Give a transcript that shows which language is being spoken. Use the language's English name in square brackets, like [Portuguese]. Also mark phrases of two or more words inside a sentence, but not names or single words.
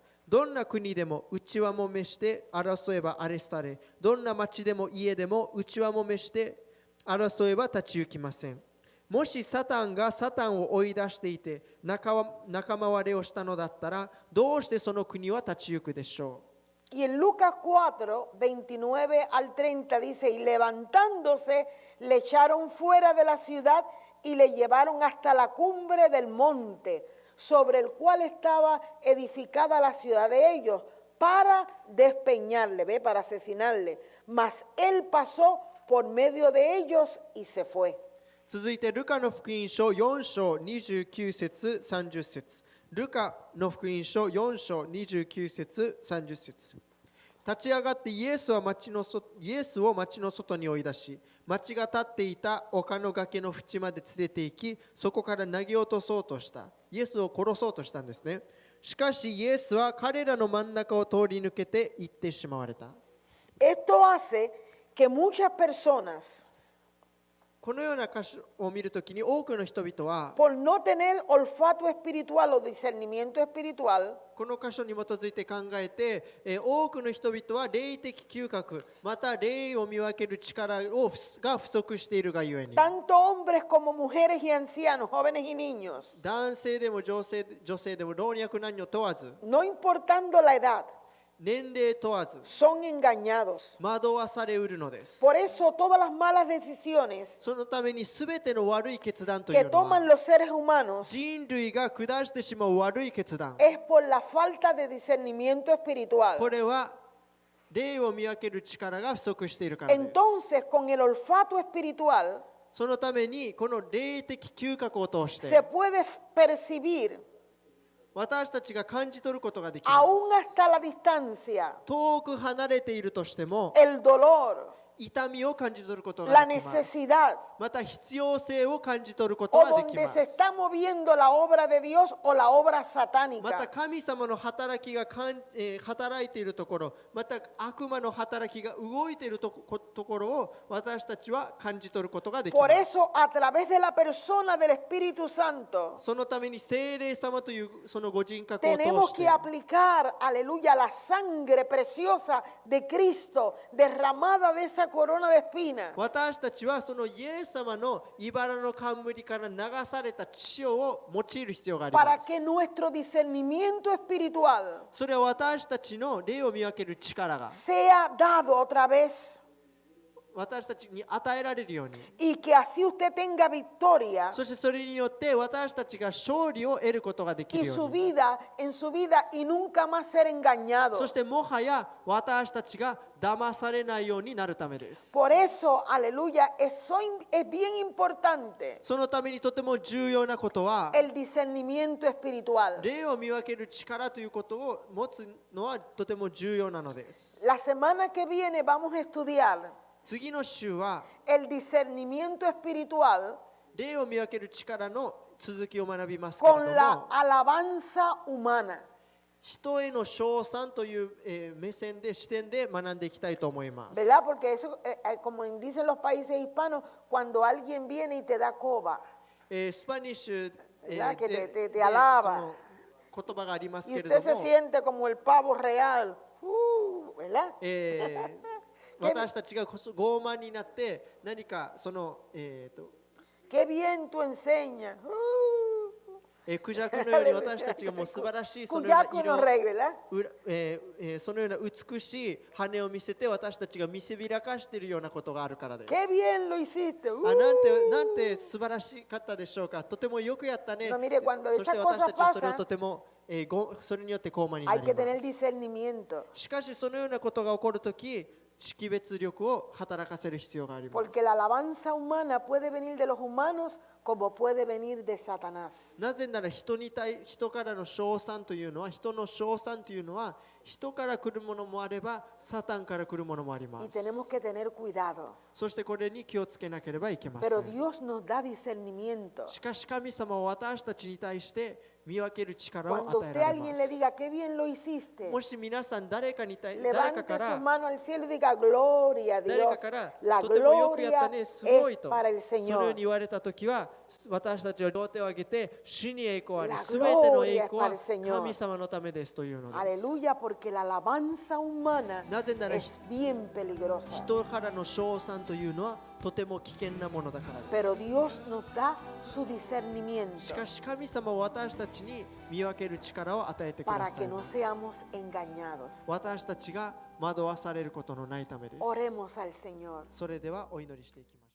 [Japanese] どんな国でも内輪もめして争えば荒れ廃れ、どんな町でも家でも内輪もめして争えば立ち行きません。もしサタンがサタンを追い出していて仲間割れをしたのだったら、どうしてその国は立ち行くでしょう。 [Spanish] Y en Lucas 4, 29 al 30 dice, y levantándose le echaron fuera de la ciudad y le llevaron hasta la cumbre del monte, sobre el cual estaba edificada la ciudad de ellos, para despeñarle, para asesinarle. Mas él pasó por medio de ellos y se fue. [Japanese] 続いてルカの福音書4章29節30節。ルカの福音書4章29節30節。立ち上がってイエスを町の外に追い出し、町が立っていた丘の崖の縁まで連れて行き、そこから投げ落とそうとした。イエスを殺そうとしたんですね。しかしイエスは彼らの真ん中を通り抜けて行ってしまわれた。 [Spanish] Esto hace que muchas personas, [Japanese] このような箇所を見るときに多くの人々は [Spanish] por no tener olfato espiritual o discernimiento espiritual, [Japanese] この箇所に基づいて考えて、多くの人々は霊的嗅覚、また霊を見分ける力が不足しているがゆえに、 [Spanish] tanto hombres como mujeres y ancianos, jóvenes y niños, [Japanese] 男性でも女性でも老若男女問わず、 [Spanish] no importando la edad, [Japanese] 年齢問わず、 [Spanish] son engañados. [Japanese] 惑わされうるのです。 [Spanish] Por eso todas las malas decisiones [Japanese] そのために全ての悪い決断とい [Spanish] que [Japanese] うの [Spanish] toman [Japanese] は、 [Spanish] los seres humanos [Japanese] 人類が下してしまう悪い決断。 [Spanish] es por la falta de discernimiento espiritual. [Japanese] これは霊を見分ける力が不足しているからです。 [Spanish] Entonces, con el olfato espiritual [Japanese] そのためにこの霊的嗅覚を通し [Spanish] se [Japanese] て [Spanish] puede percibir [Japanese] 私たちが感じ取ることができます。 [Spanish] aún hasta la distancia [Japanese] 遠く離れているとしても [Spanish] el dolor, [Japanese] 痛みを感じ取ることが [Spanish] la [Japanese] できます。 [Spanish] necesidad, [Japanese] また必要性を感じ取ること [Spanish] o [Japanese] ができ [Spanish] donde [Japanese] ま [Spanish] se [Japanese] す。 [Spanish] está moviendo la obra de Dios o la obra [Japanese] また [Spanish] satánica. [Japanese] 神様の働きが働いているところ、また悪魔の働きが動いているところを私たちは感じ取ることができま [Spanish] Por [Japanese] す。 [Spanish] eso, a través de la persona del Espíritu Santo, [Japanese] そのために聖霊様というそのご人格を通 [Spanish] tenemos [Japanese] し [Spanish] que [Japanese] て [Spanish] aplicar, aleluya, la sangre preciosa de Cristo derramada de esa corona de espinas [Japanese] 私たちはそのイエス様の茨の冠から流された血を用いる必要があり [Spanish] para [Japanese] ます。 [Spanish] que nuestro discernimiento espiritual [Japanese] それは私たちの霊を見分ける力が [Spanish] sea dado otra vez [Japanese] 私たちに与えられるように、 [Spanish] y que así usted tenga victoria [Japanese] そしてそれによって私たちが勝利を得ることができる [Spanish] y [Japanese] よ [Spanish] su [Japanese] うに、 [Spanish] vida, en su vida y nunca más ser engañado. [Japanese] そしてもはや私たちが騙されないようになるためです。 [Spanish] Por eso, aleluya, es bien importante [Japanese] そのためにとても重要なことは、 [Spanish] el discernimiento espiritual. [Japanese] 霊を見分ける力ということを持つのはとても重要なのです。 [Spanish] La semana que viene vamos a estudiar [Japanese] 次の週は [Spanish] el discernimiento espiritual [Japanese] 霊を見分ける力の続きを学びますけれど [Spanish] con la [Japanese] も、 [Spanish] alabanza humana. [Japanese] 人への称賛という目線で視点で学んでいきたいと思います。 [Spanish] ¿Verdad? Porque eso, como dicen los países hispanos, cuando alguien viene y te da coba [Japanese] スパニッシュ [Spanish] ¿verdad? Que [Japanese] で [Spanish] te alaba. [Japanese] その言葉があります [Spanish] y [Japanese] けれ [Spanish] usted [Japanese] ど [Spanish] se [Japanese] も、 [Spanish] siente como el pavo real, ¿verdad? [Japanese] 私たちが傲慢になって何かその、 [Spanish] Qué bien tú enseñas. [Japanese] クジャクのように私たちがもう素晴らしいそのような Cuyaco 色 [Spanish] no rey, ¿verdad? [Japanese] そのような美しい羽を見せて私たちが見せびらかしているようなことがあるからです。 [Spanish] Qué bien lo hiciste. [Japanese] なんて素晴らしかったでしょうか。とてもよくやったね。 [Spanish] No, mire, cuando [Japanese] そして [Spanish] esas [Japanese] 私たちは [Spanish] cosas [Japanese] それを [Spanish] pasan, [Japanese] とても、それによって高慢にな [Spanish] hay [Japanese] り [Spanish] que tener [Japanese] ます。 [Spanish] discernimiento. [Japanese] しかしそのようなことが起こるとき、識別力を働かせる必要があります。 [Spanish] Porque la alabanza humana puede venir de los humanos como puede venir de Satanás. [Japanese] なぜなら人からの称賛というのは、人の称賛というのは、人から来るものもあれば、サタンから来るものもありま [Spanish] Y [Japanese] す。 [Spanish] tenemos que tener cuidado. [Japanese] そしてこれに気をつけなければいけませ [Spanish] Pero [Japanese] ん。 [Spanish] Dios nos da discernimiento. [Japanese] しかし神様は私たちに対して見分ける力を [Spanish] Cuando [Japanese] 与え [Spanish] usted [Japanese] ら [Spanish] a [Japanese] れま [Spanish] alguien [Japanese] す [Spanish] le。diga, qué bien lo hiciste, [Japanese] もし皆さん誰かか [Spanish] levante [Japanese] か [Spanish] sus [Japanese] ら [Spanish] manos al cielo y diga, gloria a [Japanese] 誰 [Spanish] Dios. [Japanese] かから [Spanish] La [Japanese] とてもよくやった [Spanish] gloria [Japanese] ね、すごい [Spanish] es [Japanese] と [Spanish] para el [Japanese] そのよう [Spanish] Señor. [Japanese] に言われたときは私たちは両手を挙げて主に栄光あり、 [Spanish] La [Japanese] すべての栄 [Spanish] gloria [Japanese] 光 [Spanish] es para [Japanese] は [Spanish] el Señor. [Japanese] 神様のためですというのです。 [Spanish] Aleluya, porque la alabanza humana [Japanese] なぜなら [Spanish] es bien peligrosa. [Japanese] 人からの称賛というのはとても危険なものだからで [Spanish] Pero [Japanese] す。 [Spanish] Dios nos da su discernimiento [Japanese] しかし神様は私たちに見分ける力を与えてくだ [Spanish] para [Japanese] さ [Spanish] que [Japanese] い [Spanish] no [Japanese] ます。 [Spanish] seamos engañados. [Japanese] 私たちが惑わされることのないためです。 [Spanish] Oremos al Señor. [Japanese] それではお祈りしていきます。